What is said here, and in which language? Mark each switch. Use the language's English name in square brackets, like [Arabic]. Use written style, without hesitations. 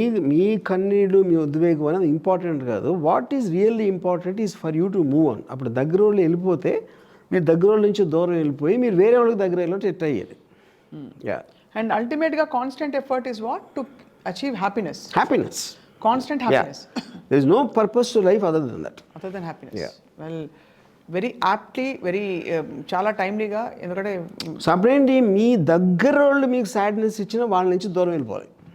[Telugu] మీ కన్నీళ్ళు, మీ ఉద్వేగం అనేది ఇంపార్టెంట్ కాదు. [English] What is really important is for you to move on. [Telugu] అప్పుడు దగ్గర వాళ్ళు వెళ్ళిపోతే మీరు దగ్గర వాళ్ళ నుంచి దూరం వెళ్ళిపోయి మీరు వేరే వాళ్ళకి దగ్గర వెళ్ళి ట్రై చేయాలి. [English] And అల్టిమేట్గా constant effort is what to achieve happiness. Constant happiness. There is no purpose to life other than that. Other than happiness. Well, very aptly, very [Telugu] చాలా టైమ్లీగా, ఎందుకంటే సపరేట్లీ మీ దగ్గర వాళ్ళు మీకు సాడ్నెస్ ఇచ్చిన వాళ్ళ నుంచి దూరం వెళ్ళిపోవాలి.